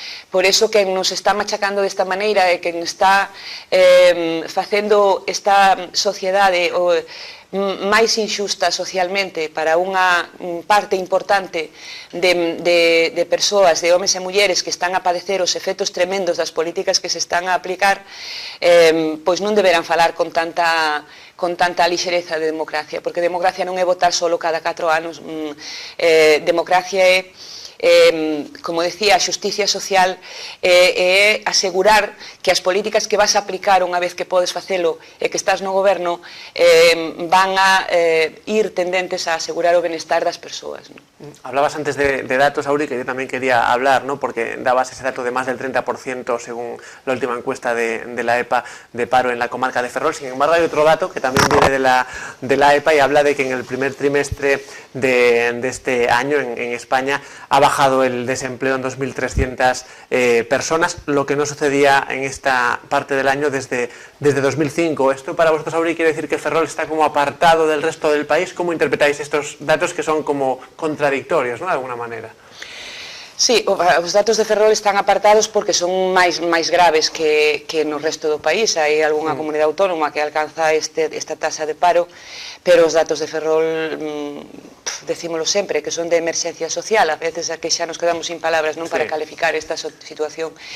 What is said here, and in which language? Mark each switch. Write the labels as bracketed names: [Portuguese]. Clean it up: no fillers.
[Galician] Por iso, quen nos está machacando desta maneira e quen está facendo esta sociedade máis injusta socialmente para unha parte importante de persoas, de homes e mulleres que están a padecer os efectos tremendos das políticas que se están a aplicar, pois non deberán falar con tanta lixereza de democracia, porque democracia non é votar solo cada 4 anos, democracia é como decía, a xusticia social é asegurar que as políticas que vas a aplicar unha vez que podes facelo e que estás no goberno van a ir tendentes a asegurar o benestar das persoas, ¿no? [Spanish] Hablabas antes de datos, Auri, que yo también quería hablar, ¿no? Porque dabas ese dato de más del 30% según la última encuesta de la EPA de paro en la comarca de Ferrol. Sin embargo, hay otro dato que también viene de la EPA y habla de que en el primer trimestre de este año en España ha bajado el desempleo en 2.300 personas, lo que no sucedía en esta parte del año desde 2005. Esto para vosotros, Auri, quiere decir que Ferrol está como apartado del resto del país. ¿Cómo interpretáis estos datos que son como contradictorios, ¿no? De alguna manera? [Galician] Sí, os datos de Ferrol están apartados porque son máis graves que no resto do país. Hai algunha comunidade autónoma que alcanza esta tasa de paro, pero os datos de Ferrol, decímolo sempre, que son de emerxencia social, a veces a que xa nos quedamos sin palabras non para calificar esta situación.